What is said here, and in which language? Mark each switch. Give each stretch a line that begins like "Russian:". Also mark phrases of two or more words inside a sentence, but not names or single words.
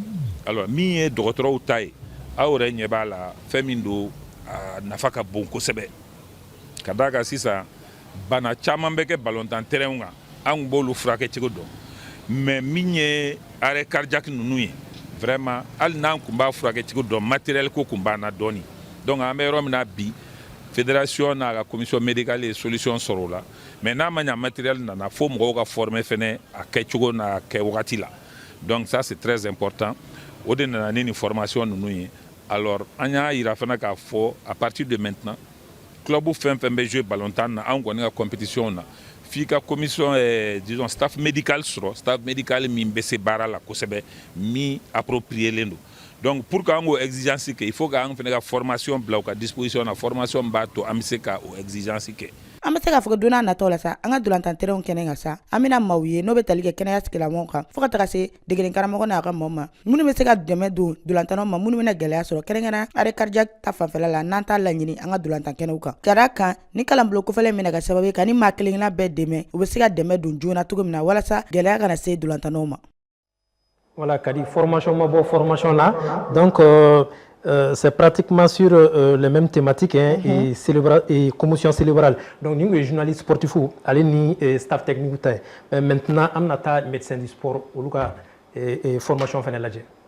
Bambara: Alors min ye dɔgɔtɔrɔw ta ye aw yɛrɛ ɲɛ b'a la fɛn min don a nafa ka bon kosɛbɛ ka d'a kan sisan bana caman bɛ kɛ ballontan terrain kan an b'olu furakɛ cogo dɔn mais min ye
French: arrêt cardiaque
Bambara: ninnu ye vraiment hali n'an kun b'a furakɛ cogo dɔn matériel ko kun b'an na dɔɔni donc an bɛ yɔrɔ min na bi fédération n'a ka
French: commission médicale
Bambara: ye solution sɔrɔ o la mais n'a ma ɲa matériel nana fo mɔgɔw ka former fɛnɛ a kɛcogo n'a kɛ wagati la donc
French: ça c'est très important
Bambara: o de nana ni nin formation ninnu ye alors an y'a yira fana k'a fɔ
French: à partir de maintenant
Bambara: club fɛn fɛn bɛ jouer ballontan na an kɔni ka compétition na f'i ka commission disons
French: staff médical
Bambara: sɔrɔ
French: staff médical
Bambara: min bɛ se baara la kosɛbɛ min appropriélen don donc pour qu'an k'o exigence kɛ
French: il faut
Bambara: k'an fana ka formation bila u ka disposition na formation b'a to an bɛ se ka o exigence kɛ. An bɛ se k'a fɔ don n'a nataw la sa an ka dolantan terrainw kɛnɛ kan sa an bɛna maaw ye n'o bɛ tali kɛ kɛnɛya tigilamɔgɔw kan fo ka taga se degeden karamɔgɔ n'a ka maaw ma minnu bɛ se ka dɛmɛ don dolantannaw ma minnu bɛna gɛlɛya sɔrɔ kɛrɛnkɛrɛnnenya
French: arrêt cardiaque
Bambara: ta fanfɛla la n'an t'a laɲini an ka dolantan kɛnɛw kan ka d'a kan ni kalanbolo kofɔlen minɛ ka sababu ye ka ni maa kelen-kelenna bɛɛ dɛmɛ u bɛ se ka dɛmɛ don joona cogo min na walasa gɛlɛya kana se dolantannaw ma.
French: Voilà, Kadi, formation, formation là. Donc, c'est pratiquement sur les mêmes thématiques hein, et commotion cérébrale. Donc, nous, les journalistes sportifs, allez, ni staff technique. Maintenant, on a médecin du sport, et formation finale.